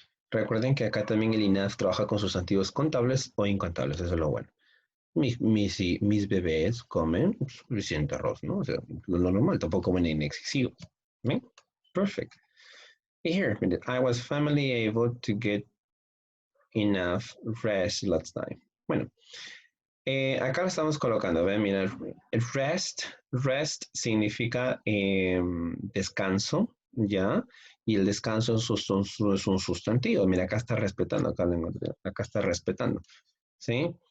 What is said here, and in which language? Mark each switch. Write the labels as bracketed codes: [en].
[es] Recuerden que acá también el enough trabaja con sustantivos contables o incontables, eso es lo bueno. Mis bebés comen suficiente arroz, ¿no? O sea, lo normal, tampoco comen en excesivo. ¿Ven? Perfect. [en] Here, I was finally able to get enough rest last night. [es] Bueno, acá lo estamos colocando, ¿ven? Mira, rest significa descanso, ¿ya? Y el descanso es un sustantivo. Mira, acá está respetando, acá está respetando, ¿sí?